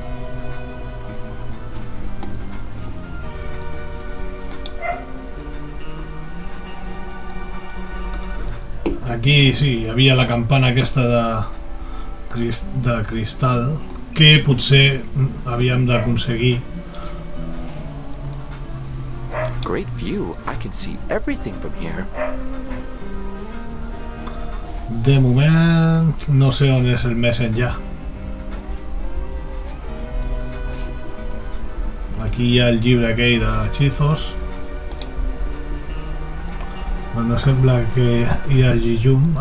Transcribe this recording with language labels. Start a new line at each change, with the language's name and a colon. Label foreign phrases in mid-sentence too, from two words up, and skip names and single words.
Catalan: Aquí sí, hi havia la campana aquesta de cristal que potser havíem d'aconseguir.
English: Great view. I can see everything from here.
Catalan: De moment no sé on és el més enllà. Aquí hi ha el llibre aquell d'hechizos. No sembla que hi hagi llum.